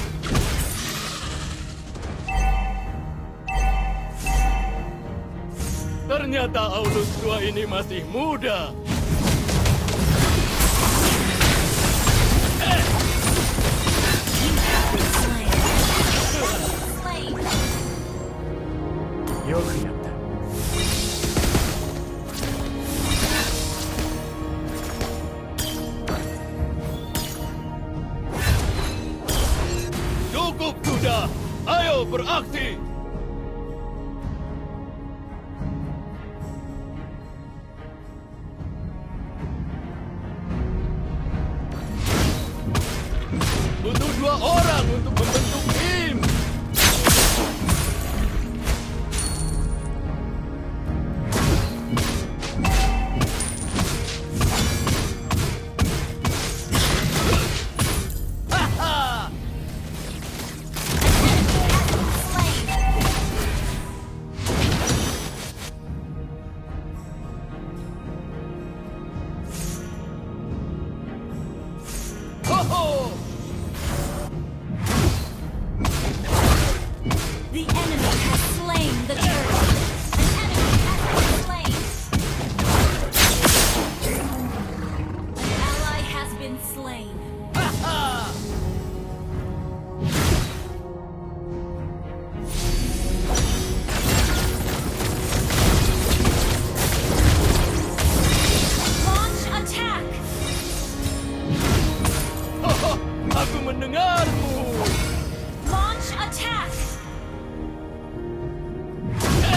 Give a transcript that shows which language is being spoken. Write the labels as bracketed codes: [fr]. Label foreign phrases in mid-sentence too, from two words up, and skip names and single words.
[id] Ternyata Aulus tua ini masih muda. [en] Slain! [ja] よくやった。 [id] Cukup sudah! Ayo beraksi! Butuh 2 orang untuk membentuk tim. Haha! [en] Slain! Ho-ho! The enemy has slain the turtle. An enemy has been slain. An ally has been slain. Haha! Launch attack! [id] Hoho! Aku mendengarmu. [en] Launch attack!